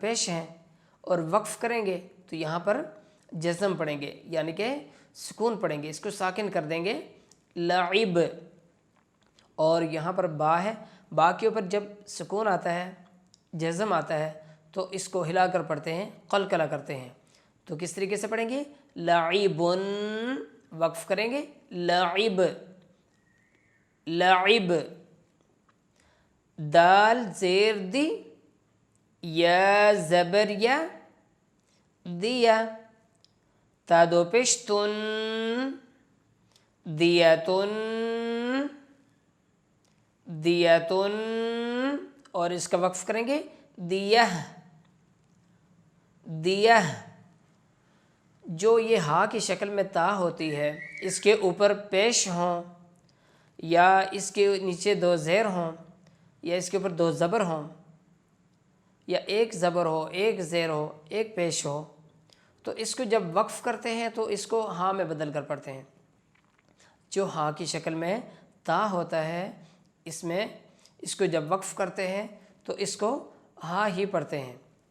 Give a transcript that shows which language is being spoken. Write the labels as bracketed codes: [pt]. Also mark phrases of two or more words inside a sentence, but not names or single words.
[ur] پیش ہیں اور وقف کریں گے تو یہاں پر جزم پڑھیں گے یعنی کہ سکون پڑھیں گے، اس کو ساکن کر دیں گے لاعب، اور یہاں پر با ہے، با کے اوپر جب سکون آتا ہے، جزم آتا ہے تو اس کو ہلا کر پڑھتے ہیں، قلقلہ کرتے ہیں، تو کس طریقے سے پڑھیں گے لاعبن، وقف کریں گے لاعب، لاعب، دال زیر دی، یا زبر یا، دیا، تا 2 پیش تن، دیتن، دیتن، اور اس کا وقف کریں گے دیہ، دیہ، جو یہ ہا کی شکل میں تا ہوتی ہے اس کے اوپر پیش ہوں یا اس کے نیچے 2 زیر ہوں یا اس کے اوپر 2 زبر ہوں یا 1 زبر ہو، 1 زیر ہو، 1 پیش ہو، تو اس کو جب وقف کرتے ہیں تو اس کو ہاں میں بدل کر پڑھتے ہیں، جو ہاں کی شکل میں تا ہوتا ہے اس میں اس کو جب وقف کرتے ہیں تو اس کو ہاں ہی پڑھتے ہیں،